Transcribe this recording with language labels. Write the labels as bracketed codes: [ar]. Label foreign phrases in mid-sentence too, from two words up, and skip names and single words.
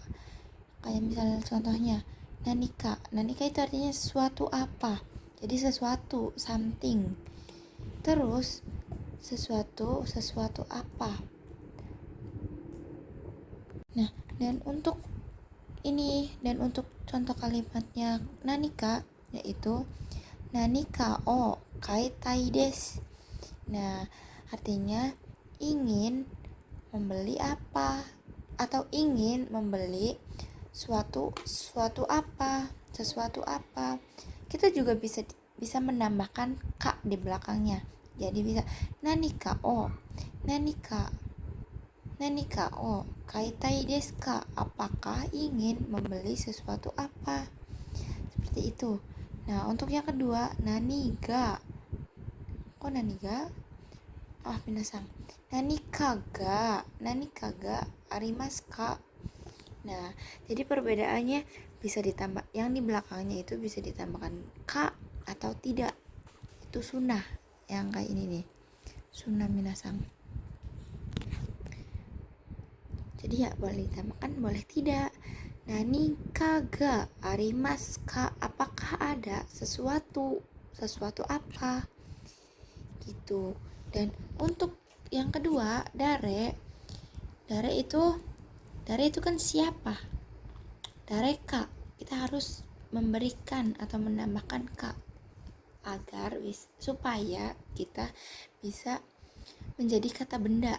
[id] Kayak misalnya contohnya nanika itu artinya sesuatu apa, jadi sesuatu, something. Terus sesuatu apa. Nah, dan untuk contoh kalimatnya nanika, yaitu [ja] 何かを買いたいです. [id] Nah, artinya ingin membeli apa, atau ingin membeli sesuatu apa. Kita juga bisa menambahkan ka di belakangnya. Jadi bisa [ja] 何かを買いたいですか, [id] apakah ingin membeli sesuatu apa, seperti itu. Nah, untuk yang kedua [ja] 何が皆さん、何かがありますか. [id] Nah, jadi perbedaannya bisa ditambah, yang di belakangnya itu bisa ditambahkan ka atau tidak. Itu sunnah, yang kayak ini nih, sunnah minasang. Jadi ya boleh ditambahkan, boleh tidak. [ja] 何かがありますか, [id] apakah ada sesuatu apa gitu. Dan untuk yang kedua dare itu kan siapa. Dareka, kita harus memberikan atau menambahkan ka agar supaya kita bisa menjadi kata benda.